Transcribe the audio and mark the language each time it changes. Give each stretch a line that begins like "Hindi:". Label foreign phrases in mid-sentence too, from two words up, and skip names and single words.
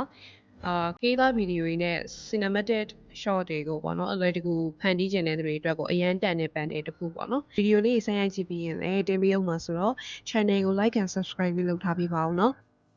Burmese: ခေးသားဗီဒီယိုတွေနဲ့
English: cinematic shot
Burmese: တွေကိုပေါ့နော်အလွယ်တကူဖန်တီးကျင်တဲ့သူတွေအတွက်ကိုအရန်တန်တဲ့ bundle တစ်ခုပေါ့နော်ဗီဒီယိုလေးဆက်ရိုက်ကြည့်ပြီးရင်လည်းတင်ပေးအောင်ပါဆိုတော့ channel ကို
English: like and subscribe
Burmese: လုပ်ထားပေးပါဦးနော်